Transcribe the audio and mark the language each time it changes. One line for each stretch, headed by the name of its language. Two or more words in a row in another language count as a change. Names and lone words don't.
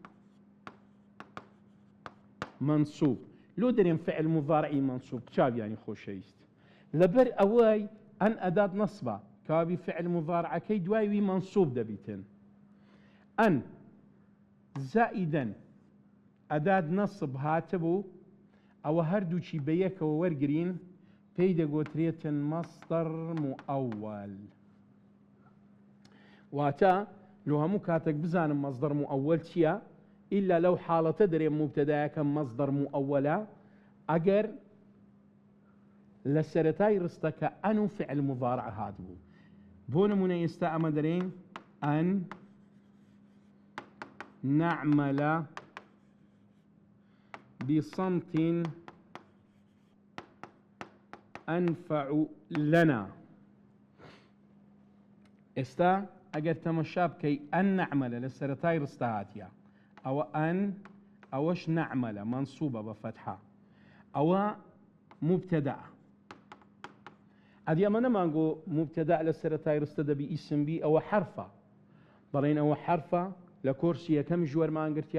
Central Kurdish: منصوب لۆ دەرێن
Arabic: فعل مضارعی منصوب
Central Kurdish: چاویانی خۆشەویست لەبەر ئەوەی ئەن ئەدات نەسبە کابی فعل مضارعەکەی دوایوی منصوب دەبیتن ئەن زائیدەن ئەدات نەسب هاتبوو ئەوە هەردووچی بە یەکەوە وەرگرین پێی دەگوترێتن
Arabic: مەصدەر مؤەوەل
Central Kurdish: واتە لۆ هەموو کاتێک بزانم
Arabic: مەصدەر مؤەوەل
Central Kurdish: چییە ئیلا لەو حاڵەتە دەرێن مبتەدایەکە
Arabic: مەصدەر مؤەوەلە
Central Kurdish: ئەگەر لە سەرەتای ڕستەکە ئەن و
Arabic: فعل مضارع
Central Kurdish: هاتبوو بۆ نمونە ئێستا ئەمە دەرێن
Arabic: ئەن نعمل بصمت أنفع لنا
Central Kurdish: ئێستا ئەگەر تەمەشا بکەی ئەن نەعمەلە لە سەرەتای ڕستە هاتیە ئەوە ئەن ئەوەش نەعمەلە منصوبە بە فەتحە ئەوە مبتەدا ئەدی ئەمە نەمانگۆ مبتەدا لە سەرەتای ڕستە دەبی ئیسم بی ئەوە حرفە بەڵێن ئەوە حرفە لە کۆرسی یەکەم ژوەرمانگرتیە